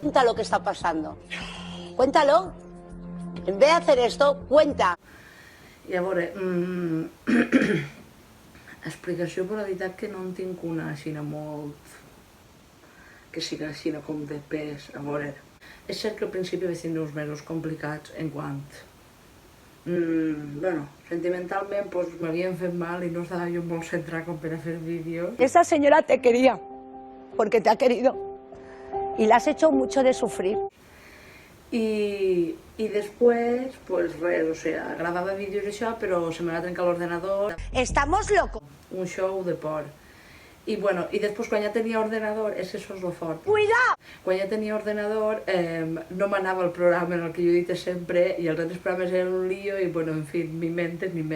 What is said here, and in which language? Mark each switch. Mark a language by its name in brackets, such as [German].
[Spanish] Cuenta lo que está pasando. Cuéntalo. En vez de hacer esto, cuenta. [Catalan] I a veure, explicació, però la veritat que no en tinc una així molt... que sigui així com de pes. A veure, és cert que al principi vaig tindre uns mesos complicats en quant... bueno, sentimentalment pues, m'havien fet mal i no estava jo molt centrat com per a fer vídeos. [Spanish] Esa señora te quería, porque te ha querido. Y la has hecho mucho de sufrir. [Catalan] I després, pues res, o sea, gravava vídeos i això, però se me va trencar l'ordenador. [Spanish] Estamos locos. Un show de por. [Catalan] I bueno, i després quan ja tenia ordenador, és que això és lo fort. [Spanish] Cuidado. [Catalan] Quan ja tenia ordenador, no m'anava el programa en el que jo he dit sempre, i els altres programes eren un lío, i bueno, en fi, [Spanish] mi mente.